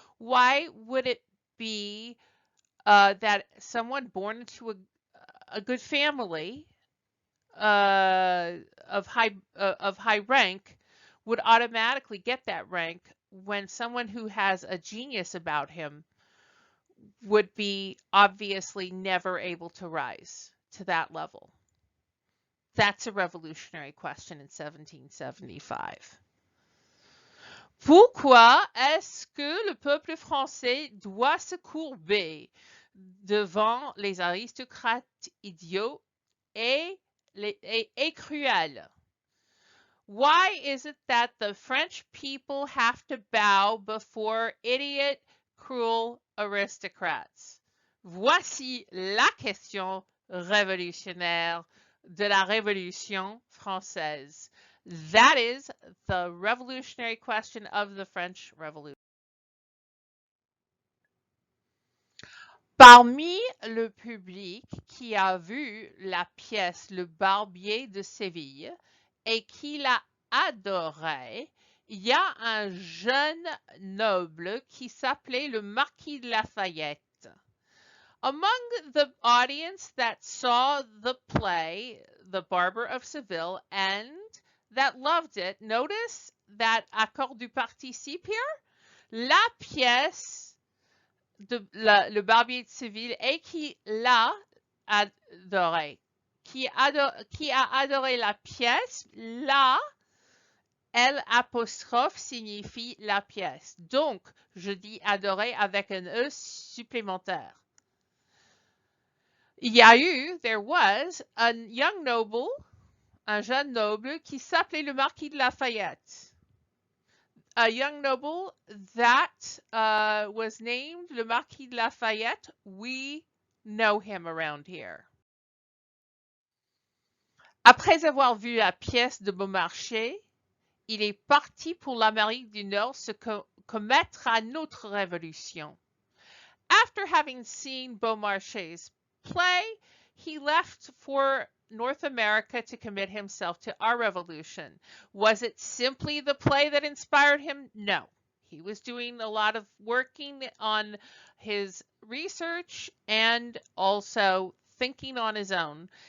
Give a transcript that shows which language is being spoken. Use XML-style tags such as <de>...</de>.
<en>Why would it be that someone born into a good family of high rank would automatically get that rank when someone who has a genius about him would be obviously never able to rise to that level? That's a revolutionary question in 1775.</en> <fr>Pourquoi est-ce que le peuple français doit se courber devant les aristocrates idiots et cruels?</fr> <en>Why is it that the French people have to bow before idiot, cruel aristocrats?</en> <fr>Voici la question révolutionnaire de la Révolution française.</fr> <en>That is the revolutionary question of the French Revolution.</en> <fr>Parmi le public qui a vu la pièce Le Barbier de Séville et qui l'a adorée, il y a un jeune noble qui s'appelait le Marquis de Lafayette.</fr> <en>Among the audience that saw the play, The Barber of Seville, and that loved it, notice that accord du participe here.</en> <fr>La pièce de Le Barbier de Séville et qui l'a adoré. Qui a adoré la pièce? La, L apostrophe signifie la pièce. Donc, je dis adoré avec un E supplémentaire. Il y a eu,</fr> <en>there was, a young noble,</en> <fr>un jeune noble qui s'appelait le marquis de Lafayette.</fr> <en>A young noble that was named le marquis de Lafayette. We know him around here.</en> <fr>Après avoir vu la pièce de Beaumarchais, il est parti pour l'Amérique du Nord se commettre à notre révolution.</fr> <en>After having seen Beaumarchais' play, he left for North America to commit himself to our revolution. Was it simply the play that inspired him? No. He was doing a lot of working on his research and also thinking on his own.</en>